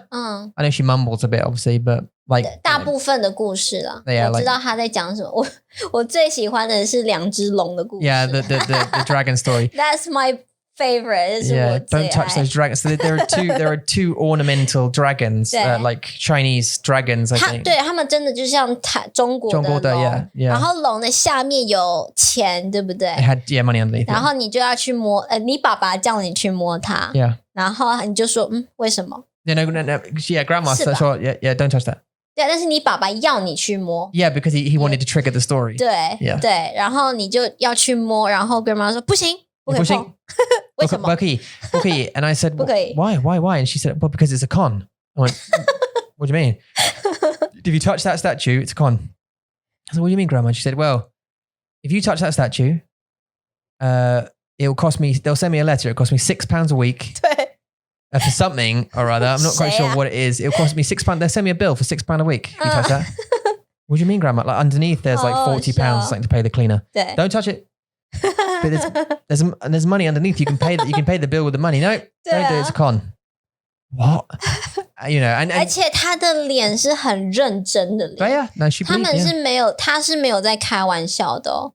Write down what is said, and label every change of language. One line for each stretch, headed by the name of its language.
English: I know she mumbles a bit, obviously, but like
Chinese: 大部分的故事啦，
English: Yeah,
Chinese: 我知道她在讲什么。我最喜欢的是两只龙的故事。
English: Yeah, the dragon story. That's my favorite. Yeah, don't touch those dragons. So there are two ornamental dragons, like Chinese dragons. I think.
Chinese: 对，他们真的就像中国的龙，
English: yeah.
Chinese: 然后龙的下面有钱，对不对？
English: It had money underneath.
Chinese: 然后你就要去摸，你爸爸叫你去摸它，
English: Yeah.
Chinese: 然后你就说为什么？
English: No, yeah, grandma said, yeah, don't touch that.
Chinese: 对，但是你爸爸要你去摸。
English: Yeah, because he wanted to trigger the story.
Chinese: 对，
English: Yeah.
Chinese: 对，然后你就要去摸，然后 grandma 说不行，不可以碰。为什么？不可以
English: And I said, why? And she said, well, because it's a con. I went, what do you mean? If you touch that statue, it's a con. I said, what do you mean, grandma? And she said, well, if you touch that statue, it will cost me, they'll send me a letter. It'll cost me £6 a week.
Chinese: 对。
English: For something or other. I'm not quite sure what it is. It'll cost me £6. They'll send me a bill for £6 a week if you touch that. What do you mean, grandma? Like underneath there's like £40 something to pay the cleaner.
Chinese: 对。
English: Don't touch it. But there's money underneath. You can pay the bill with the money. No, don't do it. It's a con. What? And
Chinese: 而且他的脸是很认真的脸。对呀，那他们是没有，他是没有在开玩笑的哦。